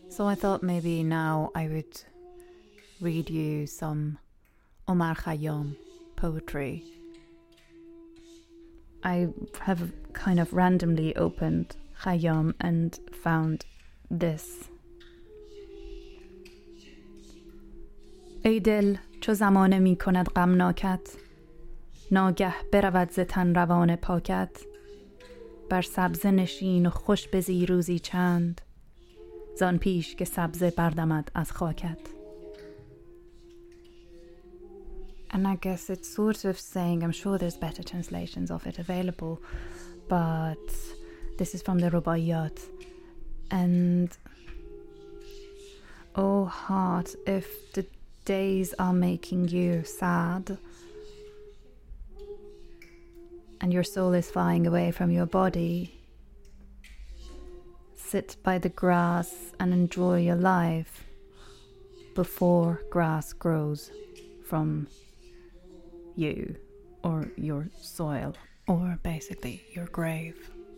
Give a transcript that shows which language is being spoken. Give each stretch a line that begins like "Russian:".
English: So I thought maybe now I would read you some Omar Khayyam poetry. I have kind of randomly opened Khayyam and found this.
Persian: ای دل چو زمانه می کند غمناکت ناگه برود ز تن روان پاکت بر سبزه نشین و خوش بزی روزی چند زان پیش که سبزه بردمد از خاکت.
English: And I guess it's sort of saying, I'm sure there's better translations of it available, but this is from the Rubaiyat. And oh heart, if the days are making you sad and your soul is flying away from your body, sit by the grass and enjoy your life before grass grows from you or your soil or basically your grave.